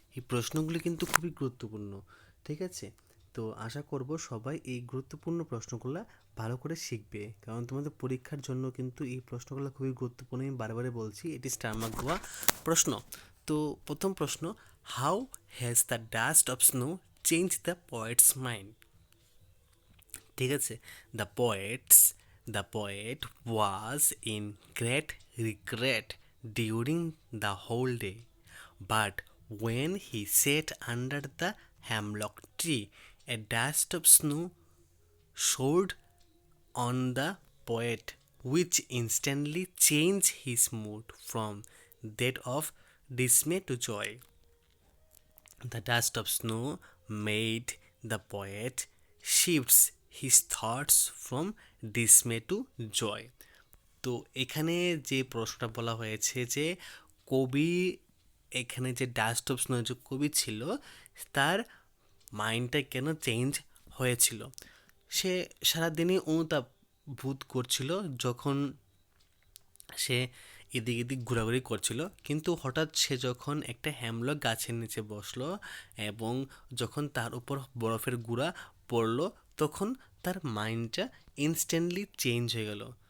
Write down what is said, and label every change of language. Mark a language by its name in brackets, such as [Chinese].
[Bangla] এই প্রশ্নগুলি কিন্তু খুবই গুরুত্বপূর্ণ, ঠিক আছে? তো আশা করব সবাই এই গুরুত্বপূর্ণ প্রশ্নগুলো ভালো করে শিখবে, কারণ তোমাদের পরীক্ষার জন্য কিন্তু এই প্রশ্নগুলো খুবই গুরুত্বপূর্ণ। আমি বারে বলছি, এটি স্টার মার্ক দেওয়া প্রশ্ন। তো প্রথম প্রশ্ন, [English] How has the dust of snow change the poet's mind? [Bangla] ঠিক আছে, [English] The poet was in great regret during the whole day, but when he sat under the hemlock tree, a dust of snow showed on the poet, which instantly changed his mood from that of dismay to joy. The dust of snow made the poet shifts his thoughts from dismay to joy. [Bangla] তো এখানে যে প্রশ্নটা বলা হয়েছে যে কবি, এখানে যে ডাস্ট অফ স্নো যে কবি ছিল, তার মাইন্ডটা কেন চেঞ্জ হয়েছিল? সে সারাদিনই অনুতাপ বোধ করছিল যখন সে এদিক এদিক ঘোরাঘুরি করছিল, কিন্তু হঠাৎ সে যখন একটা হ্যামলক গাছের নিচে বসলো এবং যখন তার উপর বরফের গুঁড়া পড়লো, তখন তার মাইন্ডটা ইনস্ট্যান্টলি চেঞ্জ হয়ে গেল।